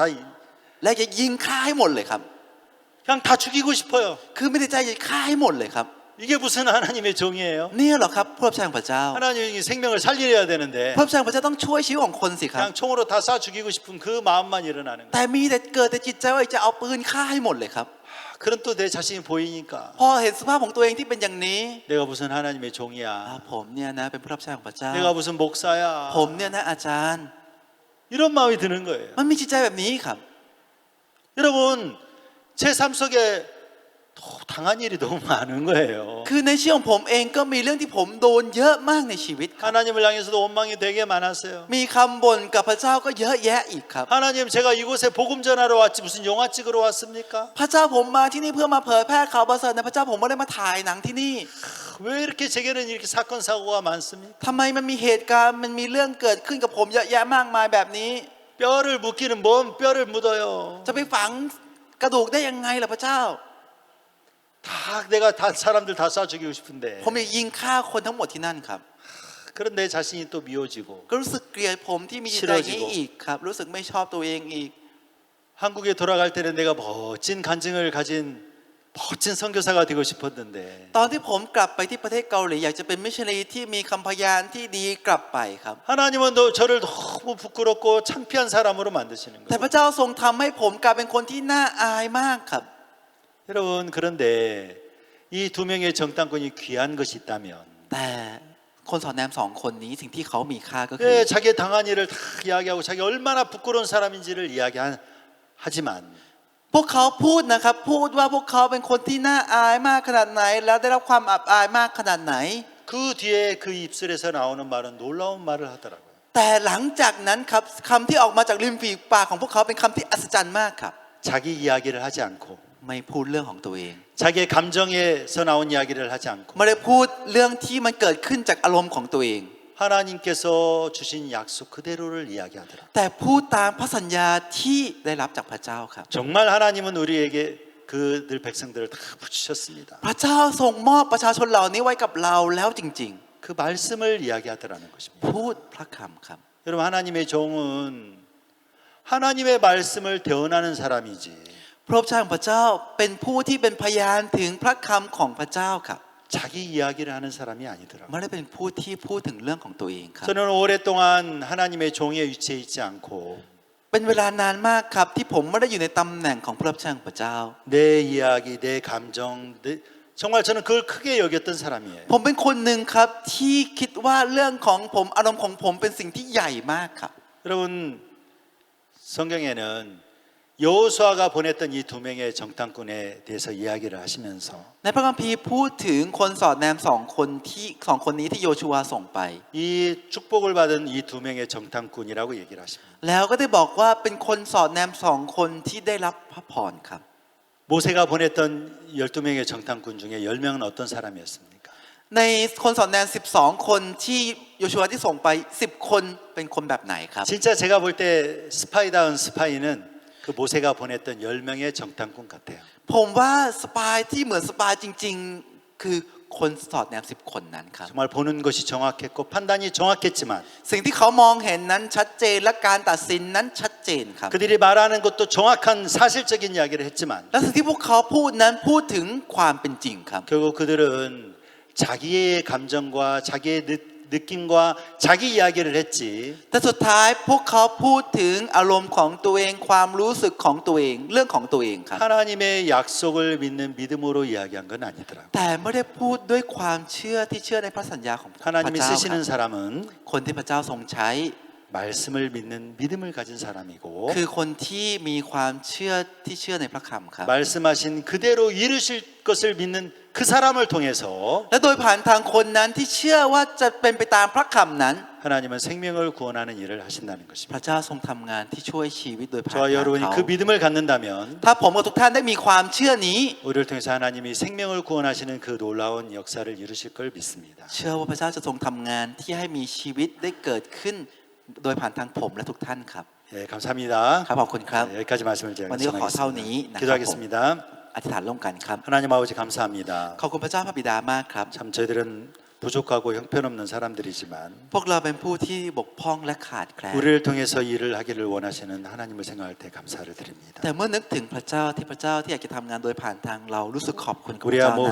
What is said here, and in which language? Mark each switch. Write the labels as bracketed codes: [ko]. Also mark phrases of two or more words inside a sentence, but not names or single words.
[th] และจะยิงฆ่าให้หมดเลยครับ [ko] 그냥 다 죽이고 싶어요. [th] คือไม่ได้ใจจะฆ่าให้หมดเลยครับ [ko] 이게 무슨 하나님의 종이에요? [th] เนี่ยเหรอครับผู้รับใช้ของพระเจ้า [ko] 하나님이 생명을 살려야 되는데 [th] ผู้รับใช้ของพระเจ้าต้องช่วยชีวิตของคนสิครับ [ko] 그냥 총으로 다 쏴 죽이고 싶은 그 마음만 일어나는 거예요. [th] แต่มีแต่เกิดแต่จิตใจว่าจะเอาปืนฆ่าให้หมดเลยครับ [ko] 그런 또 내 자신이 보이니까 [th] พอเห็นสภาพของตัวเองที่เป็นอย่างนี้ [ko] 내가 무슨 하나님의 อ่า 종이야. [th] ผมเนี่ยนะเป็นผู้รับใช้ของพระเจ้า [ko] 내가 무슨 목사야. [th] ผมเนี่ยนะอาจารย์ [ko] 이런 마음이 드는 거예요. [th] มันมีจิตใจแบบนี้ครับ [ko] 여러분 제 삶 속에 당한 일이 너무 많은 거예요. [th] คือในชีวิตของผมเองก็มีเรื่องที่ผมโดนเยอะมากในชีวิตครับ [ko] 하나님을 향해서도 원망이 되게 많았어요. [th] มีคำบ่นกับพระเจ้าก็เยอะแยะอีกครับ [ko] 하나님 제가 이곳에 복음 전하러 왔지 무슨 영화 찍으러 왔습니까? [th] พระเจ้าผมมาที่นี่เพื่อมาเผยแพร่ข่าวประเสริฐนะพระเจ้าผมไม่ได้มาถ่ายหนังที่นี่ [ko] 왜 이렇게 제게는 이렇게 사건 사고가 많습니까? [th] ทำไมมันมีเหตุการณ์มันมีเรื่องเกิดขึ้นกับผมเยอะแยะมากมายแบบนี้ [ko] 뼈를 묻기는 뭔 뼈를 묻어요. [th] จะไปฝังกระดูกได้ยังไงล่ะพระเจ้า [ko] 다 내가 다 사람들 다 쏴 죽이고 싶은데 [th] ผมอยากยิงฆ่าคนทั้งหมดที่นั่นครับ [ko] 그런 내 자신이 또 미워지고 [th] ก็รู้สึกเกลียดผมที่มีจิตใจอย่างนี้อีกครับ รู้สึกไม่ชอบตัวเองอีก [ko] 한국에 돌아갈 때는 내가 멋진 간증을 가진 멋진 선교사가 되고 싶었는데 [th] ตอนที่ผมกลับไปที่ประเทศเกาหลีอยากจะเป็นมิชชันนารีที่มีคำพยานที่ดีกลับไปครับ [ko] 하나님은 저를 너무 부끄럽고 창피한 사람으로 만드시는 [th] แต่ [ko] 거예요. [th] พระเจ้าทรงทำให้ผมกลายเป็นคนที่น่าอายมากครับ [ko] 여러분 그런데 이 두 명의 정탐꾼이 귀한 것이 있다면 [th] แต่คนสอนแนมสองคนนี้สิ่งที่เขามีค่าก็คือ [ko] 자기 당한 일을 다 이야기하고 자기 얼마나 부끄러운 사람인지를 이야기하지만 [th] พวกเขาพูดนะครับพูดว่าพวกเขาเป็นคนที่น่าอายมากขนาดไหนแล้วได้รับความอับอายมากขนาดไหน [ko] 그 뒤에 그 입술에서 나오는 말은 놀라운 말을 하더라고요. [th] แต่หลังจากนั้นครับคำที่ออกมาจากริมฝีปากของพวกเขาเป็นคำที่อัศจรรย์มากครับ [ko] 자기 이야기를 하지 않고 [th] ไม่พูดเรื่องของตัวเอง [ko] 자기의 감정에서 나온 이야기를 하지 않고 [th] ไม่ได้พูดเรื่องที่มันเกิดขึ้นจากอารมณ์ของตัวเอง [ko] 하나님께서 주신 약속 그대로를 이야기하더라. [th] แต่พูดตามพระสัญญาที่ได้รับจากพระเจ้าครับ [ko] 정말 하나님은 우리에게 그들 백성들을 다 붙이셨습니다. [th] พระเจ้าทรงมอบประชาชนเหล่านี้ไว้กับเราแล้วจริง [ko] 그 말씀을 이야기하더라는 것입니다. [th] ๆ พูดพระคำครับ [ko] 여러분 하나님의 종은 하나님의 말씀을 대언하는 사람이지 [th] พระเจ้าของพระเจ้าเป็นผู้ที่เป็นพยานถึงพระคำของพระเจ้าครับ [ko] 자기 이야기를 하는 사람이 아니더라고요. [th] ไม่ได้เป็นผู้ที่พูดถึงเรื่องของตัวเองครับ [ko] 저는 오랫동안 하나님의 종의 위치에 있지 않고 [th] เป็นเวลานานมากครับที่ผมไม่ได้อยู่ในตำแหน่งของผู้รับใช้ของพระเจ้า [ko] 내 이야기, 내 감정, 정말 저는 그걸 크게 여겼던 사람이에요. [th] ผมเป็นคนหนึ่งครับที่คิดว่าเรื่องของผมอารมณ์ของผมเป็นสิ่งที่ใหญ่มากครับ [ko] 여러분 성경에는 여호수아가 보냈던 이 두 명의 정탐꾼에 대해서 이야기를 하시면서 [th] ในพระคัมภีร์พูดถึงคนสอดแนมสองคนนี้ที่โยชูวาส่งไป [ko] 이 축복을 받은 이 두 명의 정탐꾼이라고 얘기를 하십니다. [th] แล้วก็ได้บอกว่าเป็นคนสอดแนมสองคนที่ได้รับพระพรครับ [ko] 모세가 보냈던 12명의 정탐꾼 중에 10명은 어떤 사람이었습니까? [th] ในคนสอดแนม12 คนที่โยชูวาที่ส่งไป10 คนเป็นคนแบบไหนครับ [ko] 진짜 제가 볼 때 스파이다운 스파이는 그 모세가 보냈던 10명의 정탐꾼 같아요. [th] ผมว่าสปายที่เหมือนสปายจริงๆคือคนสอดแนม10 คนนั้นครับ [ko] 정말 보는 것이 정확했고 판단이 정확했지만 [th] สิ่งที่เขามองเห็นนั้นชัดเจนและการตัดสินนั้นชัดเจนครับ [ko] 그들이 말하는 것도 정확한 사실적인 이야기를 했지만 [th] และสิ่งที่พวกเขาพูดนั้นพูดถึงความเป็นจริงครับ [ko] 결국 그들은 자기의 감정과 자기의 느낌과 자기 이야기를 했지 [th] แต่สุดท้ายพวกเขาพูดถึงอารมณ์ของตัวเองความรู้สึกของตัวเองเรื่องของตัวเองครับ [ko] 하나님의 약속을 믿는 믿음으로 이야기한 건 아니더라. [th] แต่ไม่ได้พูดด้วยความเชื่อที่เชื่อในพระสัญญาของพระ [ko] 하나님이 [th] เจ้าค [ko] 쓰시는 [th] รับ [ko] 사람은 [th] คนที่พระเจ้าทรงใช้ [ko] 말씀을 믿는 믿음을 가진 사람이고 [th] คือคนที่มีความเชื่อที่เชื่อในพระคำครับ [ko] 말씀하신 그대로 이루실 것을 믿는 그 사람을 통해서 [th] และโดยผ่านทางคนนั้นที่เชื่อว่าจะเป็นไปตามพระคำนั้น [ko] 하나님은 생명을 구원하는 일을 하신다는 [th] พ [ko] 것입니다. [th] ระเจ้าทรงทำงานที่ช่วยชีวิตโดยผ่าน [ko] 저와 [th] ทาง [ko] 여러분이 [th] เขา [ko] 그 믿음을 갖는다면 [th] ถ้าผมกับทุกท่านได้มีความเชื่อนี้ [ko] 우리를 통해서 하나님이 생명을 구원하시는 그 놀라운 역사를 이루실 걸 믿습니다. [th] เชื่อว่าพระเจ้าจะทรงทำงานที่ให้มีชีวิตได้เกิดขึ้นโดยผ่านทางผมและทุกท่านครับ [ko] 예, 감사합니다. [th] ครับขอบคุณครับ [ko] 여기까지 말씀을 제가 [th] วันนี้ก็ขอเท่านี้นะครับ [ko] 기도하겠습니다. [th] อธิษฐานร่วมกันครับ [ko] 하나님 아버지 감사합니다. [th] ขอบคุณพระเจ้าพระบิดามากครับ [ko] 참 저희들은 부족하고 형편없는 사람들이지만 [th] พวกเราเป็นผู้ที่บกพร่องและขาดแคลน [ko] 우리를 통해서 일을 하기를 원하시는 하나님을 생각할 때 감사를 드립니다. [th] แต่เมื่อนึกถึงพระเจ้าที่พระเจ้าที่อยากจะทำงานโดยผ่านทางเรารู้สึกขอบคุณกับพระเจ้านะ